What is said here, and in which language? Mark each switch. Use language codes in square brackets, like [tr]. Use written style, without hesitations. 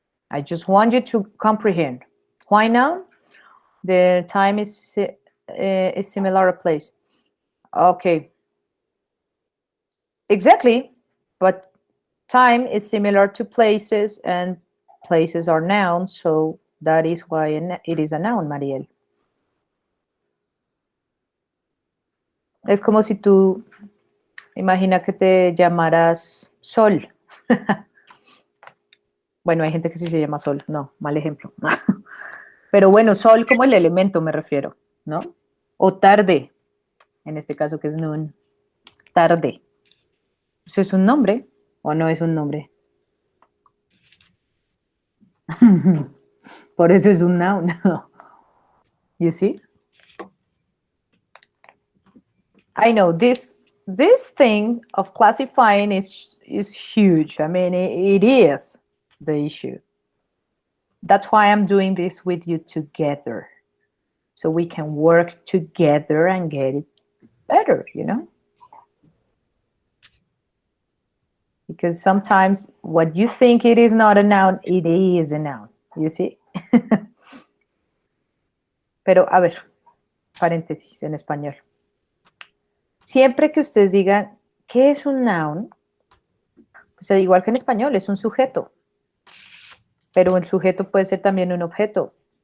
[en] I just want you to comprehend. Why now? The time is similar a place. Okay. Exactly, but time is similar to places and places are nouns, so that is why it is a noun, Mariel. [es] Es como si tú, imagina que te llamaras Sol. Bueno, hay gente que sí se llama Sol, no, mal ejemplo. Pero bueno, Sol como el elemento me refiero, ¿no? O tarde, en este caso que es noon, tarde. ¿Eso es un nombre o no es un nombre? Por eso es un noun. [en] You see? I know this thing of classifying is huge. I mean, it is the issue. That's why I'm doing this with you together. So we can work together and get it better, you know? Because sometimes what you think it is not a noun, it is a noun. You see? [es] Pero, a ver, paréntesis en español. Siempre que ustedes digan, ¿qué es un noun? Pues igual que en español, es un sujeto. Pero el sujeto puede ser también un objeto.